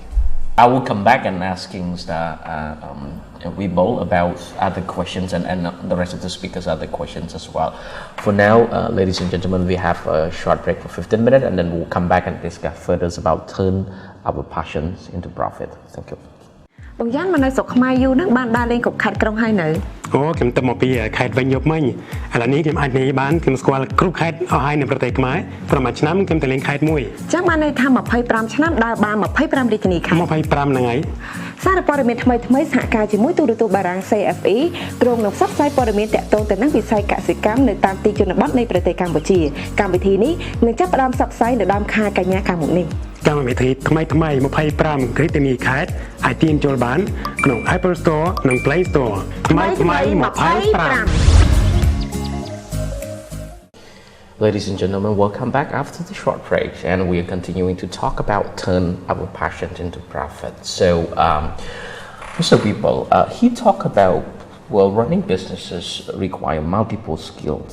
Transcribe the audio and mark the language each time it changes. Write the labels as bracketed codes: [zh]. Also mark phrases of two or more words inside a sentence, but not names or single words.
[en] I will come back and asking we both about other questions and the rest of the speakers other questions as well. For now, ladies and gentlemen, we have a short break for 15 minutes and then we'll come back and discuss further about turn our passions into profit. Thank you. [km] បងយ៉ាន់មកនៅស្រុកខ្មែរយូរហ្នឹងបានដើរលេងគ្រប់ខេត្តក្រុងហើយនៅអូខ្ញុំទៅមកពីខេត្តវិញយប់មិញឥឡូវនេះខ្ញុំអាចនិយាយបានខ្ញុំស្គាល់ គ្រប់ខេត្តអស់ហើយនៅប្រទេសខ្មែរប្រហែលឆ្នាំខ្ញុំទៅលេងខេត្តមួយចាំបានន័យថា25ឆ្នាំដើរបាន25រាជធានីខេត្ត25ហ្នឹងហើយសារព័ត៌មានថ្មីសហការជាមួយទូរទស្សន៍បារាំង CFE ក្រុងនឹងផ្សព្វផ្សាយព័ត៌មានទាក់ទងទៅនឹងវិស័យកសិកម្មនៅតាមទីជនបទនៃប្រទេសកម្ពុជាកម្មវិធីនេះនឹងចាប់ផ្ដើមផ្សព្វផ្សាយនៅដើមខែកញ្ញាខាងមុខនេះកម្មវិធីថ្មី25រាជធានីខេត្តអាចទាញចូលបានក្នុង Apple Store និង Play Store ថ្មី25 [en] Ladies and gentlemen, welcome back after the short break, and we are continuing to talk about turn our passion into profit. So, Mr. Weeble, he talked about running businesses require multiple skills.